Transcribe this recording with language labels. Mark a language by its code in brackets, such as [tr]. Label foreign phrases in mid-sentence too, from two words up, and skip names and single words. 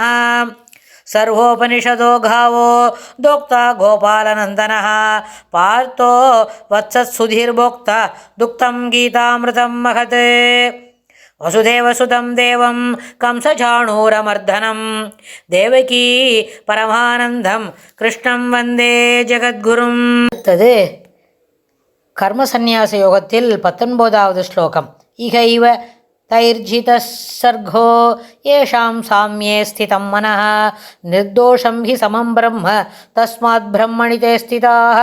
[sa] सर्वोपनिषदो गावो दोक्ता गोपालनन्दनः पार्थो वत्सत्सुधीर्भोक्ता दुक्तं गीतामृतं महत्। वसुदेवसुतं देवं कंसचाणूरमर्दनं देवकी परमानन्दं कृष्णं वन्दे जगद्गुरुम्. [ta] அடுத்தது கர்மசந்நியாச யோகத்தில் 19வது ஸ்லோகம். [sa] इहैव तैर्जितः सर्गो येषां साम्ये स्थितं मनः निर्दोषं हि समं ब्रह्म तस्माद् ब्रह्मणि ते स्थिताः.